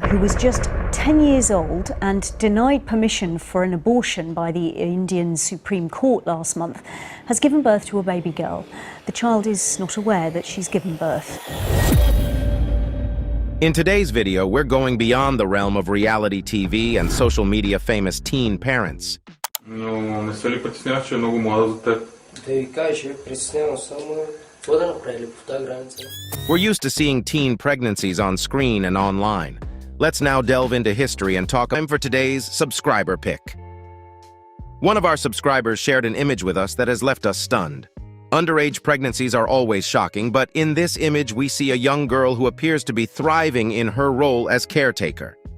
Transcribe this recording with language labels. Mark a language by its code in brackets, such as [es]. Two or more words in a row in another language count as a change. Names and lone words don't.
[en] who was just 10 years old and denied permission for an abortion by the Indian Supreme Court last month, has given birth to a baby girl. The child is not aware that she's given birth. In today's video, we're going beyond the realm of reality TV and social media famous teen parents. [bg] Но не се ли притесняваш, че е много млада за теб? Да ви кажа, притеснявам само какво да направили по тази граница. [en] We're used to seeing teen pregnancies on screen and online. Let's now delve into history and talk for today's subscriber pick. One of our subscribers shared an image with us that has left us stunned. Underage pregnancies are always shocking, but in this image we see a young girl who appears to be thriving in her role as caretaker.